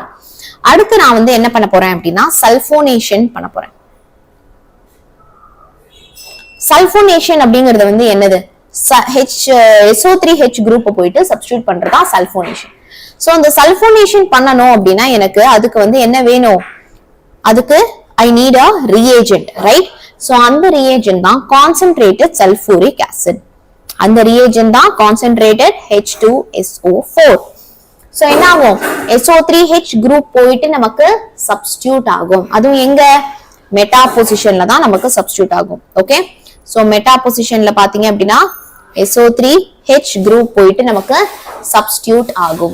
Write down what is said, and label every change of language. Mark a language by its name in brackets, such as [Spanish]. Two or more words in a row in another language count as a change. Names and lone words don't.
[Tamil] அடுத்து நான் வந்து என்ன பண்ண போறேன் அப்படின்னா சல்போனேஷன் பண்ண போறேன். சல்போனேஷன் அப்படிங்கிறது வந்து என்னது? SO3H குரூப் போயிட்டு சப்ஸ்டிட்யூட் பண்றதா சல்போனேஷன். சோ அந்த சல்போனேஷன் பண்ணனும் அப்படின்னா எனக்கு அதுக்கு வந்து என்ன வேணும்? [English] அதுக்கு I need a reagent, right? [Tamil] சோ அந்த reagent தான் [English] concentrated sulfuric acid. [Tamil] அந்த reagent தான் concentrated H2SO4. சோ என்ன ஆகும்? SO3H குரூப் போயிட்டு நமக்கு சப்ஸ்டிட்யூட் ஆகும். அதுவும் எங்க? [English] meta position [Tamil] தான் நமக்கு சப்ஸ்டிட்யூட் ஆகும். [English] okay, so meta position [Tamil] பாத்தீங்க அப்படின்னா SO3H குரூப் போயிட்டு நமக்கு சப்ஸ்டிட்யூட் ஆகும்.